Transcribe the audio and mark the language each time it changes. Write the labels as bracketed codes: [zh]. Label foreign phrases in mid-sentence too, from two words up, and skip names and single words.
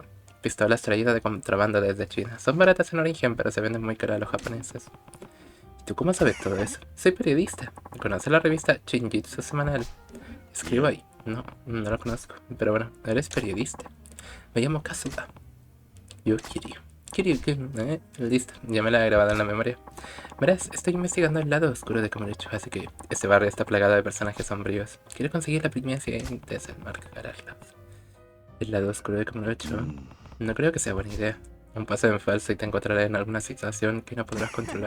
[es] Pistolas traídas de contrabando desde China. Son baratas en origen, pero se venden muy caras a los japoneses. ¿Tú cómo sabes todo eso? Soy periodista. ¿Conoces la revista Shinjitsu Semanal? Escribo ahí. No, no lo conozco. Pero bueno, eres periodista. Me llamo Kazuha. Yo Kiryu. Kiryu, listo, ya me la he grabado en la memoria. Verás, estoy investigando el lado oscuro de Kamurocho, así que este barrio está plagado de personajes sombríos. Quiero conseguir la primicia y desenmascararla. El lado oscuro de Kamurocho. No creo que sea buena idea. Un paso en falso y te encontraré en alguna situación que no podrás controlar.